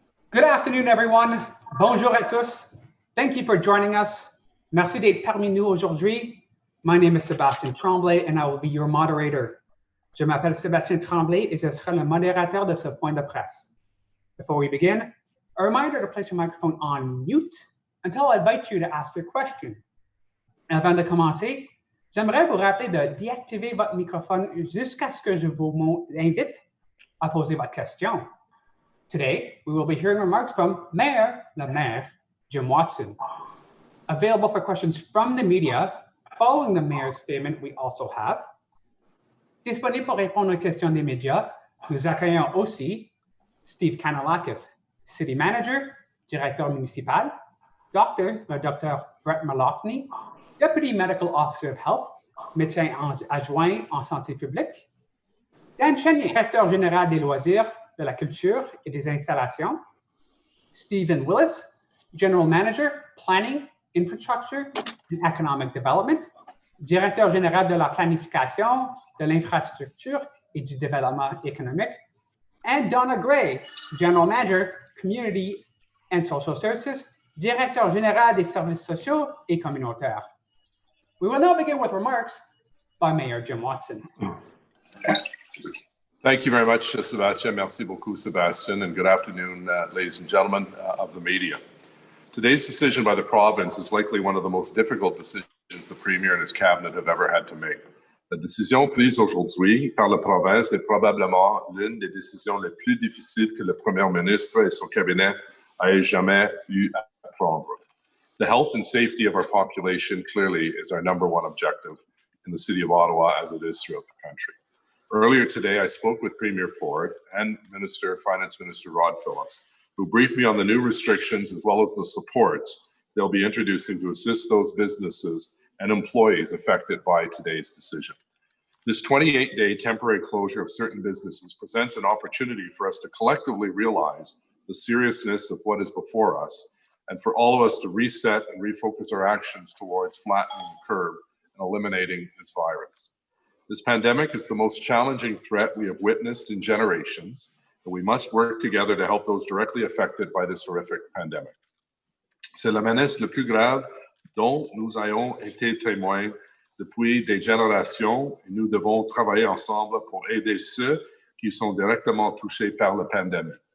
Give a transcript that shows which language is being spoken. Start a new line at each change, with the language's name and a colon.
English: Good afternoon, everyone.
French: Bonjour à tous.
English: Thank you for joining us.
French: Merci d'être parmi nous aujourd'hui.
English: My name is Sébastien Tremblay, and I will be your moderator.
French: Je m'appelle Sébastien Tremblay, et je serai le modérateur de ce point de presse.
English: Before we begin, a reminder to place your microphone on mute until I invite you to ask your question.
French: Avant de commencer, j'aimerais vous rappeler de déactiver votre microphone jusqu'à ce que je vous invite à poser votre question.
English: Today, we will be hearing remarks from le maire, Jim Watson. Available for questions from the media, following the mayor's statement, we also have.
French: Disponible pour répondre aux questions des médias, nous accueillons aussi Steve Kanalakis, City Manager, Directeur municipal, le Dr. Brett Maloney,
English: Deputy Medical Officer of Health,
French: médecin adjoint en santé publique, Dan Chen, Directeur général des loisirs, de la culture et des installations, Stephen Willis,
English: General Manager, Planning, Infrastructure and Economic Development,
French: Directeur général de la planification, de l'infrastructure et du développement économique, and Donna Gray,
English: General Manager, Community and Social Services,
French: Directeur général des services sociaux et communautaires.
English: We will now begin with remarks by Mayor Jim Watson. Thank you very much, Sébastien.
French: Merci beaucoup, Sébastien,
English: and good afternoon, ladies and gentlemen of the media. Today's decision by the province is likely one of the most difficult decisions the Premier and his cabinet have ever had to make.
French: La décision prise aujourd'hui par la province est probablement l'une des décisions les plus difficiles que le Premier ministre et son cabinet aient jamais eu à prendre.
English: The health and safety of our population clearly is our number one objective in the City of Ottawa, as it is throughout the country. Earlier today, I spoke with Premier Ford and Finance Minister Rod Phillips, who briefed me on the new restrictions as well as the supports they'll be introducing to assist those businesses and employees affected by today's decision. This 28-day temporary closure of certain businesses presents an opportunity for us to collectively realize the seriousness of what is before us and for all of us to reset and refocus our actions towards flattening the curve and eliminating this virus. This pandemic is the most challenging threat we have witnessed in generations, and we must work together to help those directly affected by this horrific pandemic.
French: C'est la menace le plus grave dont nous ayons été témoins depuis des générations, et nous devons travailler ensemble pour aider ceux qui sont directement touchés par la pandémie.